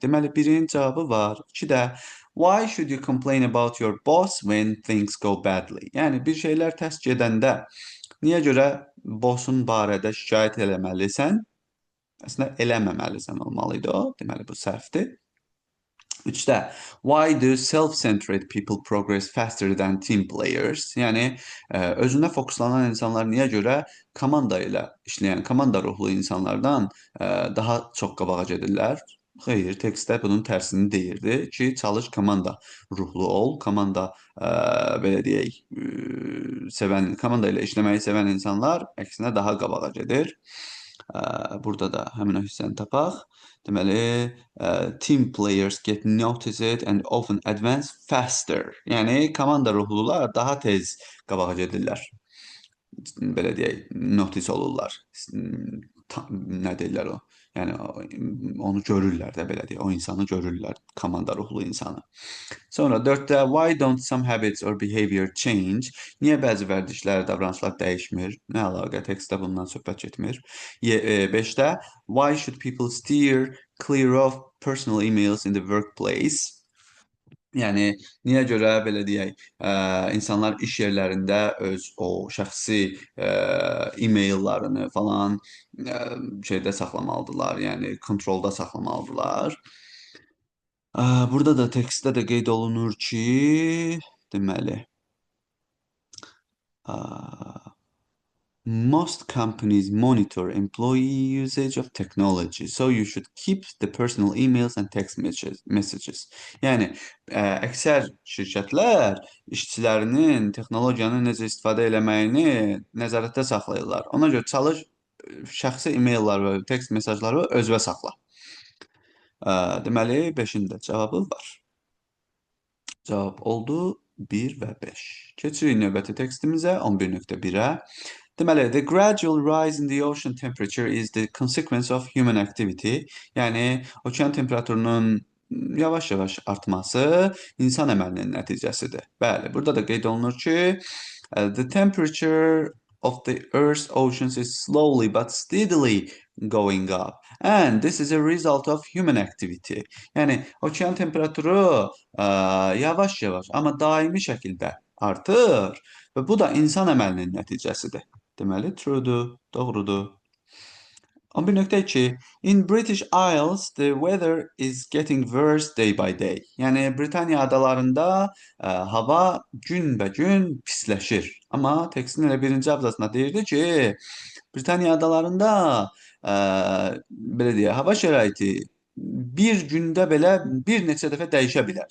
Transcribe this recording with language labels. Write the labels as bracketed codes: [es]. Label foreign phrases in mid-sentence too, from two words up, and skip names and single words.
[az] Deməli, birinin cavabı var. [en] 2də why should you complain about your boss when things go badly? [az] Yəni bir şeylər tərs gedəndə niyə görə bossun barədə şikayət eləməlisən? Əslində eləməməlisən olmalıydı o. Deməli, bu səhvdir. [en] 3də why do self-centered people progress faster than team players? [az] Yəni özünə fokuslanan insanlar niyə görə komanda ilə işləyən, komanda ruhlu insanlardan daha çox qabağa gedirlər? Xeyr, tekstdə bunun tərsini deyirdi ki, çalış komanda ruhlu ol, komanda belə deyək, komanda ilə işləməyi sevən insanlar əksinə daha qabağa gedir. Burada da həmin o hissəni tapaq. Deməli, [en] team players get noticed and often advance faster. [az] Yəni, komanda ruhlular daha tez qabağa gedirlər. Belə deyək, notice olurlar. Nə deyirlər o? Yəni, onu görürlər də, belə deyək, o insanı görürlər, komanda ruhlu insanı. Sonra 4də [en] why don't some habits or behavior change? [az] Niyə bəzi vərdişlər, davranışlar dəyişmir? Nə əlaqə? Tekstdə bundan söhbət getmir. [en] 5də why should people steer clear of personal emails in the workplace? [az] Yəni, niyə görə, belə deyək, insanlar iş yerlərində öz o şəxsi e-maillarını falan şeydə saxlamalıdırlar, yəni kontrolda saxlamalıdırlar. Burada da tekstdə də qeyd olunur ki, deməli, [en] most companies monitor employee usage of technology, so you should keep the personal emails and text messages. [az] Yəni, əksər şirkətlər işçilərinin texnologiyanı necə istifadə eləməyini nəzarətdə saxlayırlar. Ona görə çalış şəxsi e-maillər və text mesajları özünə saxla. Deməli, 5-in də cavabı var. Cavab oldu 1 və 5. Keçirik növbəti tekstimizə, 11.1-ə. Deməli, [en] the gradual rise in the ocean temperature is the consequence of human activity. [az] Yəni, okean temperaturunun yavaş-yavaş artması insan əməlinin nəticəsidir. Bəli, burada da qeyd olunur ki, [en] the temperature of the Earth's oceans is slowly but steadily going up And this is a result of human activity. [az] Yəni okean temperaturu yavaş-yavaş, amma daimi şəkildə artır və bu da insan əməlinin nəticəsidir. Deməli, truedur, doğrudur. [en] 11.2 In British Isles, the weather is getting worse day by day. [az] Yəni Britaniya adalarında hava günbəgün pisləşir. Amma tekstin elə birinci abzasında deyirdi ki, Britaniya adalarında belə deyək, hava şəraiti bir gündə belə bir neçə dəfə dəyişə bilər.